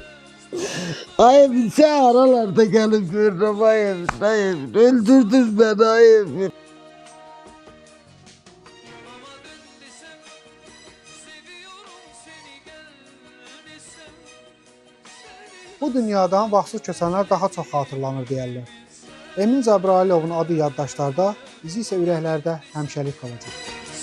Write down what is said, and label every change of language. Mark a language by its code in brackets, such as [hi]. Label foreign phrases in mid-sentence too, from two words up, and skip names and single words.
[tr] Ay Emin sen aralarda gelip görürüm ay Emin, ay Emin. Öldürdün beni ay Emin. Ama dön desem, seviyorum seni gel desem. Seni [az] Bu dünyadan vaxtsız keçənlər daha çox xatırlanır deyərlər. Emin Cəbrailovun adı yaddaşlarda, izi isə ürəklərdə həmişəlik qalacaq.